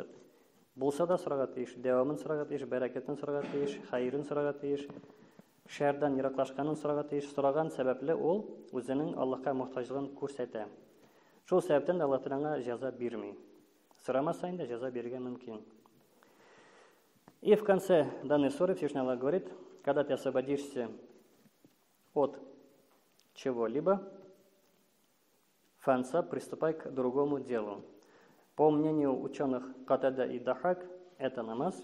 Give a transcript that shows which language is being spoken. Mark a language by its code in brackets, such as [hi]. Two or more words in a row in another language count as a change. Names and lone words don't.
[tt] Булса да сорарга тиеш, дәвамын сорарга тиеш, бәрәкәтен сорарга тиеш, хәйрен сорарга тиеш, шәрдән ераклашканын сорарга тиеш. Сораган сәбәпле ул үзенең Аллаһка мохтаҗлыгын күрсәтә. Шул сәбәптән Аллаһ Тәгалә җәза бирми. Сорамаса инде җәза бирергә мөмкин. [ru] И в конце данной суры Всевышний Аллах говорит, когда ты освободишься от чего-либо, фанса, приступай к другому делу. По мнению ученых Катада и Дахак, это намаз.